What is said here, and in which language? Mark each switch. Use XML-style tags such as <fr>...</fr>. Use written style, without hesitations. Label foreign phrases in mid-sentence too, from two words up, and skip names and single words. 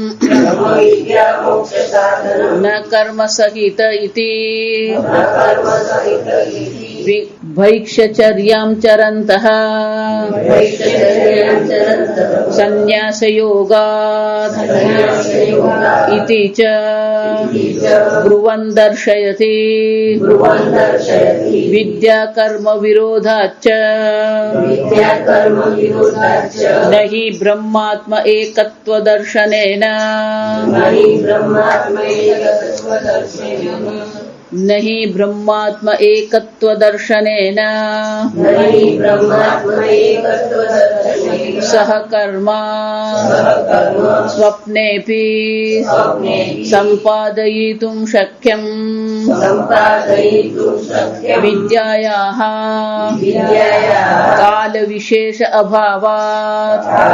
<sa>न कर्मसहित इति भैक्षचर्यां चरन्तः सन्न्यासयोगात् इति च ब्रुवन् दर्शयति विद्याकर्मविरोधाच्च न हि ब्रह्मात्म एकत्वदर्शनेन नहि ब्रह्मात्म एकत्व दर्शनेन सहकर्म स्वप्नेऽपि संपादयितुं शक्यम् विद्यायाः काल विशेष अभावात्</sa>